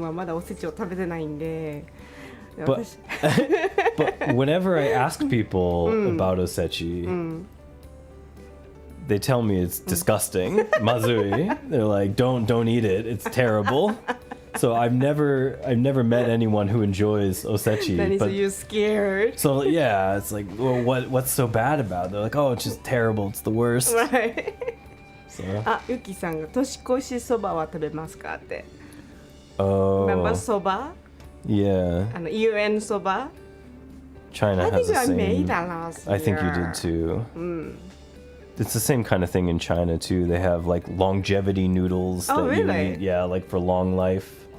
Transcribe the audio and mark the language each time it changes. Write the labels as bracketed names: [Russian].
[Japanese] はまだおせちを食べてないんで。 [English] But whenever I ask people about osechi, they tell me it's disgusting. Mazui. They're like, don't eat it. It's terrible. So I've never met anyone who enjoys osechi. Then but you're scared. so yeah, it's like, well, what's so bad about it? They're like, oh, it's just terrible. It's the worst. Right. So. [Japanese] あ、ゆきさんが年越しそばは食べますかって。 [English] Oh. Remember そば？ Yeah. UN そば？ China I has the think I same. made that last year. I think you did too. It's the same kind of thing in China too. They have like longevity noodles Oh, that you really? eat, yeah, like for long life.